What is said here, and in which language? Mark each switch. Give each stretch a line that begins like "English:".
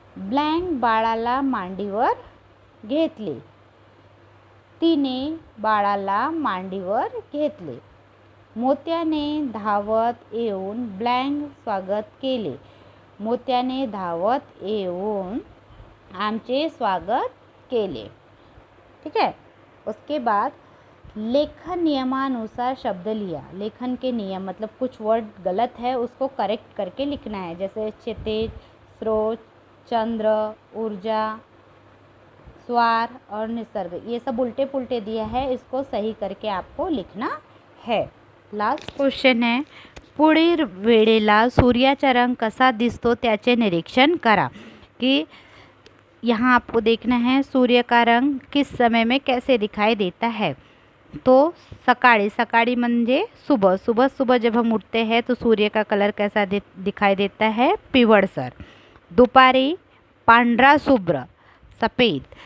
Marathi: Blank बाळाला मांडीवर घेतले, तिने बाळाला मांडीवर घेतले। मोत्याने धावत येऊन ब्लँक स्वागत केले, मोत्याने धावत येऊन आमचे स्वागत केले।
Hindi: ठीक है, उसके बाद लेखन नियमानुसार शब्द लिया। लेखन के नियम मतलब कुछ वर्ड गलत है उसको करेक्ट करके लिखना है, जैसे क्षितिज, स्रोत, चंद्र, ऊर्जा, स्वार और निसर्ग, ये सब उल्टे पुल्टे दिया है, इसको सही करके आपको लिखना है। लास्ट क्वेश्चन है,
Marathi: पुढील वेळेला सूर्याचा रंग कसा दिसतो त्याचे निरीक्षण करा।
Hindi: कि यहाँ आपको देखना है सूर्य का रंग किस समय में कैसे दिखाई देता है।
Marathi: तो सकाळी, सकाळी म्हणजे
Hindi: सुबह, सुबह सुबह जब हम उठते हैं तो सूर्य का कलर कैसा दिखाई देता है,
Marathi: पिवळसर. दुपारी पांढरा शुभ्र
Hindi: सफ़ेद.